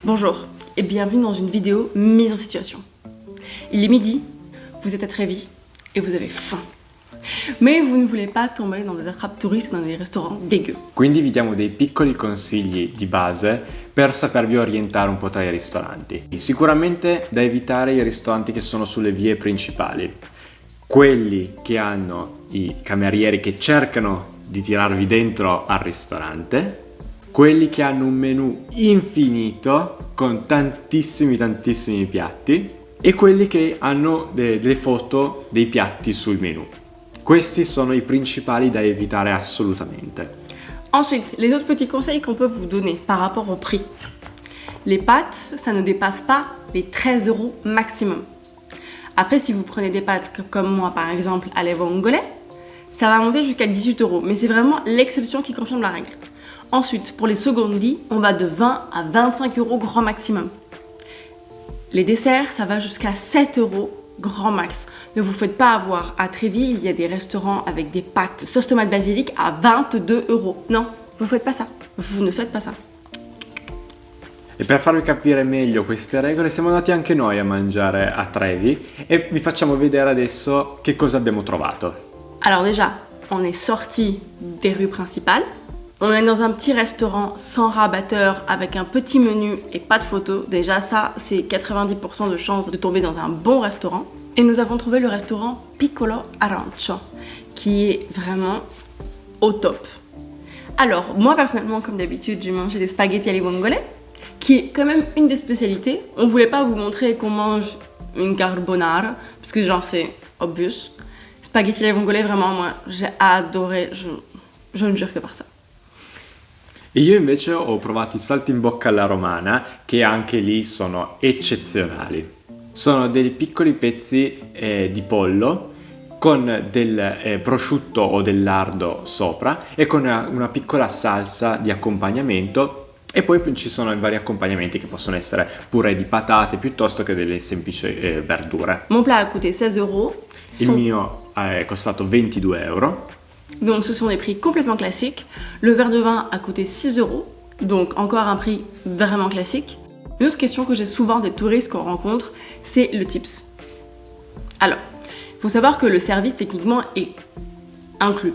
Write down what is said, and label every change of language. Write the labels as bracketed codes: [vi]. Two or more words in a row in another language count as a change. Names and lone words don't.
[fr] Bonjour et bienvenue dans une vidéo mise en situation. Il est midi, vous êtes à Trévis et vous avez faim. Mais vous ne voulez pas tomber dans des attrapes touristes dans des restaurants dégueux. [it] Quindi vi diamo dei piccoli consigli di base per sapervi orientare un po' tra i ristoranti. Sicuramente da evitare i ristoranti che sono sulle vie principali, quelli che hanno i camerieri che cercano di tirarvi dentro al ristorante, quelli che hanno un menù infinito con tantissimi piatti e quelli che hanno delle foto dei piatti sul menù. Questi sono i principali da evitare assolutamente. [fr] Ensuite, les autres petits conseils qu'on peut vous donner par rapport au prix. Les pâtes, ça ne dépasse pas les 13 € maximum. Après, si vous prenez des pâtes comme moi par exemple à les vongole, ça va monter jusqu'à 18 €, mais c'est vraiment l'exception qui confirme la règle. Ensuite, pour les secondi, on va de 20 à 25 € grand maximum. Les desserts, ça va jusqu'à 7 € grand max. Ne vous faites pas avoir. À Trévis, il y a des restaurants avec des pâtes sauce tomate basilic à 22 €. Non, vous faites pas ça. Vous ne faites pas ça. [it] E per farvi capire meglio queste regole siamo andati anche noi a mangiare a Trevi e vi facciamo vedere adesso che cosa abbiamo trovato. [fr] Alors déjà, on est sorti des rues principales. On est dans un petit restaurant sans rabatteur avec un petit menu et pas de photos. Déjà ça, c'est 90% de chance de tomber dans un bon restaurant. Et nous avons trouvé le restaurant Piccolo Arancio, qui est vraiment au top. Alors, moi personnellement, comme d'habitude, j'ai mangé des [it] spaghetti alle vongole, [fr] qui est quand même une des spécialités. On voulait pas vous montrer qu'on mange une carbonara, parce que genre c'est obvious. [it] Spaghetti alle vongole, [fr] vraiment, moi, j'ai adoré, je ne jure que par ça. [it] E io invece ho provato i saltimbocca alla romana, che anche lì sono eccezionali. Sono dei piccoli pezzi di pollo con del prosciutto o del lardo sopra e con una piccola salsa di accompagnamento. E poi ci sono i vari accompagnamenti che possono essere purè di patate piuttosto che delle semplici verdure. [fr] Mon plat a coûté 16 €. [it] Il mio è costato 22 €. [fr] Donc ce sont des prix complètement classiques. Le verre de vin a coûté 6 €, donc encore un prix vraiment classique. Une autre question que j'ai souvent des touristes qu'on rencontre, c'est le tips. Alors, il faut savoir que le service techniquement est inclus.